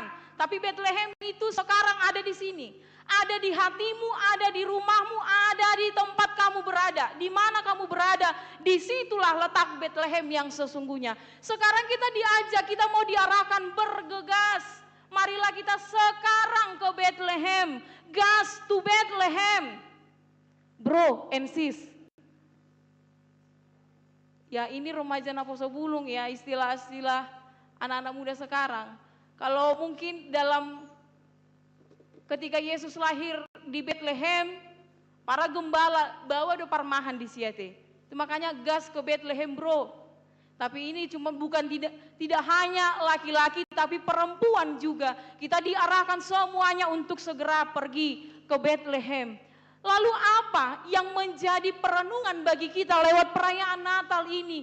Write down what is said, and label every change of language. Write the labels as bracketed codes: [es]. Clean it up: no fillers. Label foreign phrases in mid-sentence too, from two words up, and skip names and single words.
[id] Tapi Bethlehem itu sekarang ada di sini. Ada di hatimu, ada di rumahmu, ada di tempat kamu berada. Di mana kamu berada, disitulah letak Bethlehem yang sesungguhnya. Sekarang kita diajak, kita mau diarahkan bergegas. Marilah kita sekarang ke Bethlehem. [en] Gas to Bethlehem. Bro and sis. [id] Ya ini remaja Naposo Bulung ya, istilah-istilah anak-anak muda sekarang. Kalau mungkin dalam ketika Yesus lahir di Bethlehem, para gembala bawa [bbc] do parmahan di siate. [id] Itu makanya gas ke Bethlehem bro. Tapi ini cuma tidak hanya laki-laki tapi perempuan juga. Kita diarahkan semuanya untuk segera pergi ke Bethlehem. Lalu apa yang menjadi perenungan bagi kita lewat perayaan Natal ini?